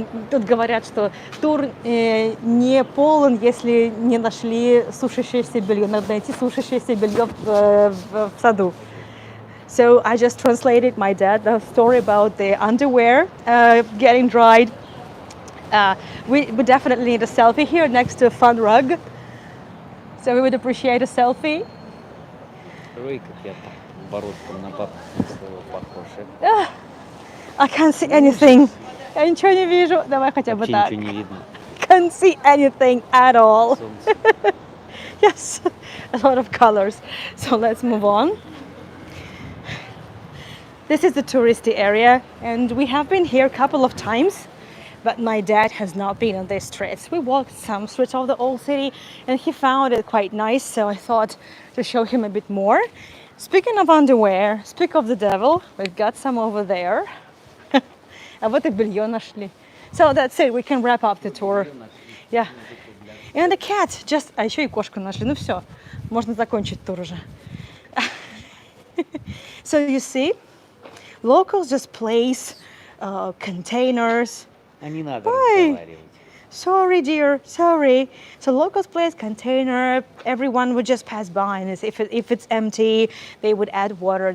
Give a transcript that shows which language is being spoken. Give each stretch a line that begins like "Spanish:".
Russian: Тут говорят, что тур не полон, если не нашли сушащееся белье. Надо найти сушащееся белье в саду.
English: So I just translated my dad the story about the underwear getting dried. We definitely need a selfie here next to a fun rug. So we would appreciate a selfie.
Russian: Рой, как я бородком на папу похож.
English: I can't see anything.
Russian: Я ничего не вижу. Давай хотя бы Вообще так. ничего не видно.
English: Can't see anything at all.
Russian: Солнце.
English: Yes, a lot of colors. So let's move on. This is the touristy area, and we have been here a couple of times, but my dad has not been on these streets. We walked some streets of the old city, and he found it quite nice, so I thought to show him a bit more. Speaking of underwear, speak of the devil, we've got some over there.
Russian: А вот и белье нашли.
English: So that's it, we can wrap up the tour. Yeah. And the cat, just...
Russian: А еще и кошку нашли. Ну все, можно закончить тур уже.
English: So you see, locals just place containers.
Russian: А не надо Ой. разговаривать.
English: Sorry, dear, sorry. So locals place container, everyone would just pass by, and if it's empty, they would add water.